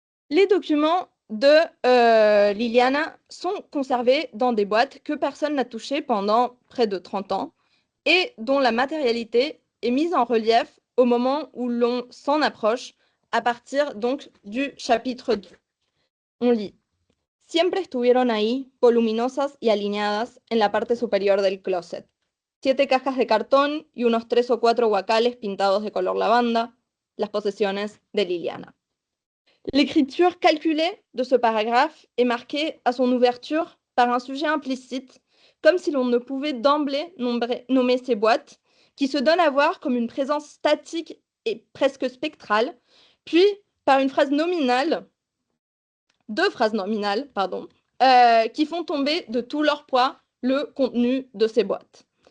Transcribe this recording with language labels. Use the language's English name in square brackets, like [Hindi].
[French] Les documents de Liliana sont conservés dans des boîtes que personne n'a touchées pendant près de 30 ans et dont la matérialité est mise en relief au moment où l'on s'en approche à partir donc du chapitre 2. [Spanish] On lit: Siempre estuvieron ahí, voluminosas y alineadas en la parte superior del closet. 7 cajas de cartón y unos 3 o 4 guacales pintados de color lavanda, las posesiones de Liliana. [French] L'écriture calculée de ce paragraphe est marquée à son ouverture par un sujet implicite, comme si l'on ne pouvait d'emblée nommer ces boîtes, qui se donnent à voir comme une présence statique et presque spectrale, puis par une phrase nominale, 2 phrases nominales, pardon, qui font tomber de tout leur poids le contenu de ces boîtes.